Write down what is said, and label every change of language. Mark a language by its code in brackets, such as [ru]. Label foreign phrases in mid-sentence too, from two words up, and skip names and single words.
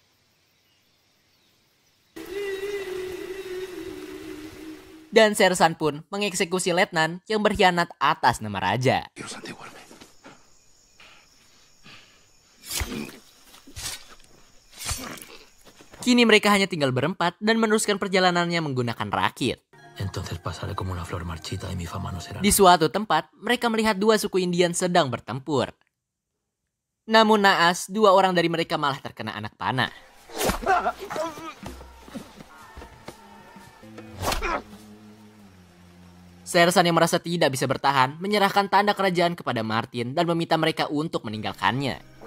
[id] Dan Sersan pun mengeksekusi letnan yang berkhianat atas nama raja. [es] Quiero santiguarme. [id] Kini mereka hanya tinggal berempat dan meneruskan perjalanannya menggunakan rakit. [es] Entonces pasaré como una flor marchita y mi fama no será. [id] Di suatu tempat, mereka melihat dua suku Indian sedang bertempur. Namun naas, dua orang dari mereka malah terkena anak panah. Sersan yang merasa tidak bisa bertahan, menyerahkan tanda kerajaan kepada Martin dan meminta mereka untuk meninggalkannya.